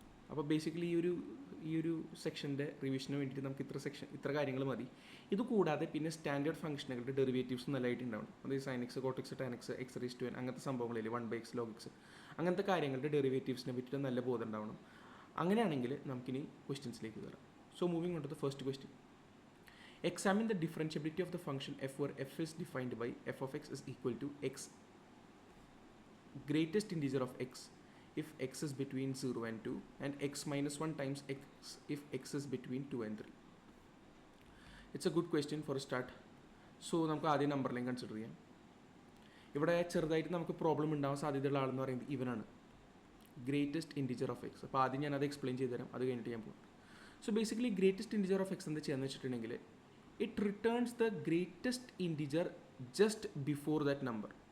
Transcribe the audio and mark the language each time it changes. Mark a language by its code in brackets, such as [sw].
[ml] അപ്പോൾ ബേസിക്കലി ഈ ഒരു സെക്ഷൻ്റെ റിവിഷന് വേണ്ടിയിട്ട് നമുക്ക് ഇത്ര കാര്യങ്ങൾ മതി. ഇത് കൂടാതെ പിന്നെ സ്റ്റാൻഡേർഡ് ഫംഗ്ഷനുകളുടെ ഡെറിവേറ്റീവ്സ് നല്ലതായിട്ടുണ്ടാവണം. അതായത് sin x, cot x, tan x, x⁻n അങ്ങനത്തെ സംഭവങ്ങളില്ലേ, 1/x, log x, അങ്ങനത്തെ കാര്യങ്ങളുടെ ഡെറിവേറ്റീവ്സിനെ പറ്റിയിട്ട് നല്ല ബോധം ഉണ്ടാവണം. അങ്ങനെയാണെങ്കിൽ നമുക്കിനി ക്വസ്റ്റ്യൻസിലേക്ക് കയറാം. [en] So moving on to the first question. Examine the differentiability of the function f where f is defined by f(x) is equal to x greatest integer of x if x is between 0 and 2 and x - 1 times x if x is between 2 and 3. It's a good question for a start. [ml] So നമുക്ക് ആദ്യം നമ്പറിലേയും consider ചെയ്യാം. ഇവിടെ ചെറുതായിട്ട് നമുക്ക് problem ഉണ്ടാവാൻ സാധ്യതയുള്ള ആളെന്ന് പറയുന്നത് ഇവനാണ്, ഗ്രേറ്റസ്റ്റ് ഇൻറ്റിജർ ഓഫ് എക്സ്. അപ്പോൾ ആദ്യം ഞാനത് എക്സ്പ്ലെയിൻ ചെയ്തു തരാം, അത് കഴിഞ്ഞിട്ട് ഞാൻ പോകും. So basically greatest integer of X എന്താ ചെയ്യാന്ന് വെച്ചിട്ടുണ്ടെങ്കിൽ [en] It returns the greatest integer just before that number.